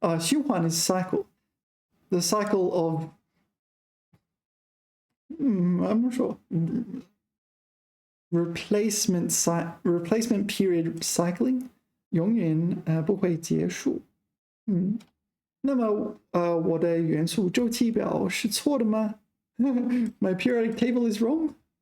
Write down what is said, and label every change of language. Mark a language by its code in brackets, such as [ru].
[en] 循环 is cycle. The cycle of I'm not sure. Replacement period cycling [zh] 永远不会结束. 那么我的元素周期表是错的吗? [en] My periodic table is wrong.